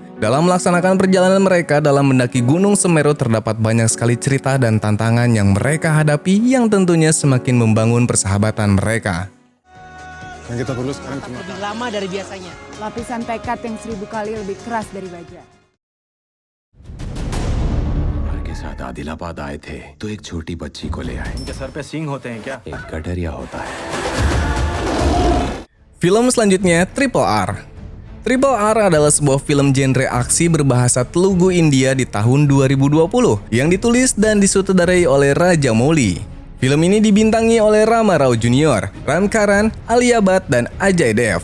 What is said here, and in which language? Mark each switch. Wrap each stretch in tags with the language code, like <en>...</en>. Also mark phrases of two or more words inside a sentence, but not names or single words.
<id>Dalam melaksanakan perjalanan mereka dalam mendaki Gunung Semeru terdapat banyak sekali cerita dan tantangan yang mereka hadapi yang tentunya semakin membangun persahabatan mereka. Yang kita perlu sekarang cuma Lebih lama dari biasanya. Lapisan tekad yang 1000 kali lebih keras dari baja.</id> <hi>के साथ आदिलाबाद आए थे तो एक छोटी बच्ची को ले आए। इनके सर पे सींग होते हैं क्या? एक गडरिया होता है।</hi> <id>Film selanjutnya Triple R. Triple R adalah sebuah film genre aksi berbahasa Telugu India di tahun 2020 yang ditulis dan disutradarai oleh Raja Mouli. Film ini dibintangi oleh Rama Rao Jr., Ram Karan, Alia Bhatt, dan Ajay Dev.</id>